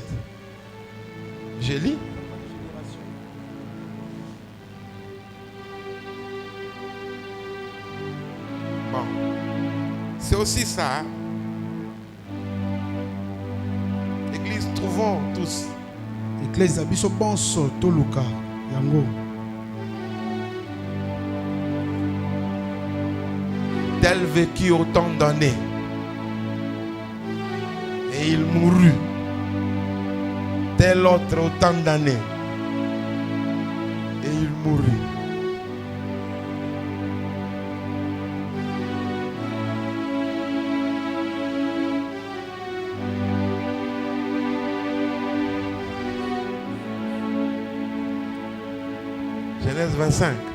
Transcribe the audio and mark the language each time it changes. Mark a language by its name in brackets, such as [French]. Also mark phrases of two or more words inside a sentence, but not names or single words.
[French] Je lis. Bon. C'est aussi ça. Hein? Église, trouvons tous. Église, [Lingala] abiso bonso toluka yango. [French] Tel vécut autant d'années. Et il mourut. Tel autre autant d'années. Et il mourut. Genèse 25.